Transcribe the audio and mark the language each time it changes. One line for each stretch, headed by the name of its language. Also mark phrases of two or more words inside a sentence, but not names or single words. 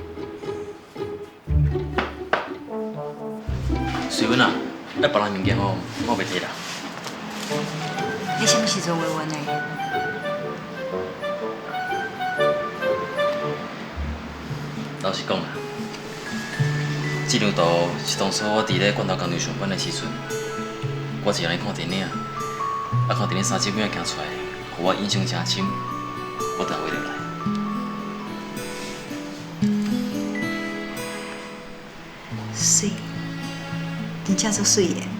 Min Nan Chinese: 瑞文啊，要别人物件吼，我袂摕啦。你什么时阵话阮的？老实讲啦，这张图是当初我伫咧罐头工厂上班的时阵，我一个人看电影，看电影3集片行出来，互我印象真深，我就画落来。水，真正足水的。